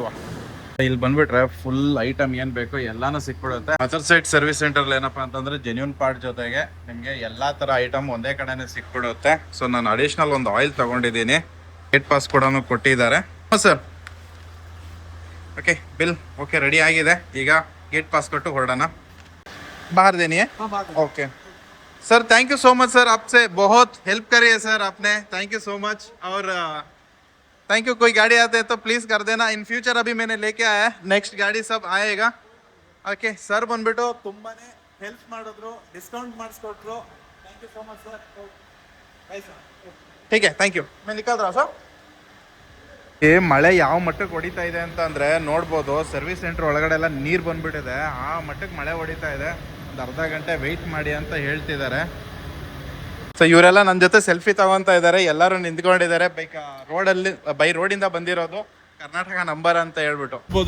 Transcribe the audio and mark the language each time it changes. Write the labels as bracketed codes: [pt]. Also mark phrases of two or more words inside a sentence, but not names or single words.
[kn] ಇಲ್ಲಿ ಬಂದ್ಬಿಟ್ರೆ [en] full item [kn] ಏನು ಬೇಕು ಎಲ್ಲಾನು ಸಿಕ್ಬಿಡುತ್ತೆ. [en] other side service center [kn] ಏನಪ್ಪಾ ಅಂತಂದ್ರೆ [en] genuine part [kn] ಜೊತೆಗೆ ನಿಮಗೆ ಎಲ್ಲಾ ತರ ಐಟಮ್ ಒಂದೇ ಕಡೆನೆ ಸಿಕ್ಬಿಡುತ್ತೆ. ಸೊ ನಾನು ಅಡಿಷನಲ್ ಒಂದು ಆಯಿಲ್ ತಗೊಂಡಿದ್ದೀನಿ. [en] gate pass [kn] ಕೂಡ ಕೊಟ್ಟಿದ್ದಾರೆ. [en] sir OK, bill OK ready [kn] ಆಗಿದೆ. ಈಗ [en] gate pass [kn] कट्टू ಹೊರಡೋಣ. [hi] बाहर देनी है? [en] OK sir, thank you so much sir, [hi] आपसे बहुत हेल्प करी है सर आपने, [en] thank you so much. और thank you. [hi] कोई गाड़ी आते हैं तो प्लीज़ कर देना [en] in future. [hi] अभी मैंने लेके आया है, नेक्स्ट गाड़ी सब आएगा. [en] OK sir [kn] ಬಂದ್ಬಿಟ್ಟು ತುಂಬಾನೇ ಹೆಲ್ಪ್ ಮಾಡಿದ್ರು, ಡಿಸ್ಕೌಂಟ್ ಮಾಡಿಸ್ಕೊಟ್ರು. [en] Thank you so much sir. Bye sir. [hi] ठीक है, [en] Thank you. [hi] मैं निकल रहा सर. [kn] ಈ ಮಳೆ ಯಾವ ಮಟ್ಟಕ್ಕೆ ಹೊಡಿತಾ ಇದೆ ಅಂತ ಅಂದರೆ ನೋಡ್ಬೋದು. [en] service centre [kn] ಒಳಗಡೆ ಎಲ್ಲ ನೀರು ಬಂದ್ಬಿಟ್ಟಿದೆ. ಆ ಮಟ್ಟಕ್ಕೆ ಮಳೆ ಹೊಡಿತಾ ಇದೆ. ಒಂದು ಅರ್ಧ ಗಂಟೆ ವೆಯ್ಟ್ ಮಾಡಿ ಅಂತ ಹೇಳ್ತಿದ್ದಾರೆ. ಸೊ ಇವರೆಲ್ಲ ನನ್ನ ಜೊತೆ ಸೆಲ್ಫಿ ತಗೊತಾ ಇದ್ದಾರೆ. ಎಲ್ಲರೂ ನಿಂತ್ಕೊಂಡಿದ್ದಾರೆ. [en] by roadಇಂದ [kn] ಬಂದಿರೋದು, ಕರ್ನಾಟಕ ನಂಬರ್ ಅಂತ ಹೇಳ್ಬಿಟ್ಟು.